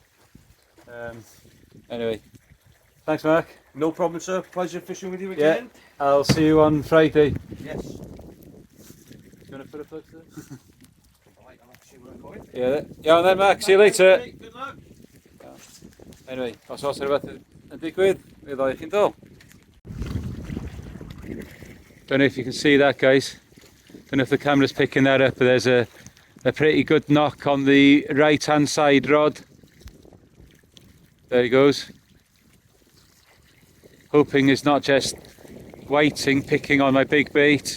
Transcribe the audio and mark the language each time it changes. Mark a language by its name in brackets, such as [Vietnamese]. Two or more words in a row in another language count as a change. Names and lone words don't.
[English] Anyway, thanks Mark. No problem sir, pleasure fishing with you again. Yeah, I'll see you on Friday. Yes. You want to put a plug there? Right, I'll actually work on it. Yeah, and then Mark, see you later. Good luck. Anyway, [Welsh] os oes rhywbeth yn digwydd, mi ddoi chi'n dol. [English] Don't know if you can see that guys. Don't know if the camera's picking that up, but there's a pretty good knock on the right hand side rod. There he goes. Hoping it's not just whiting picking on my big bait.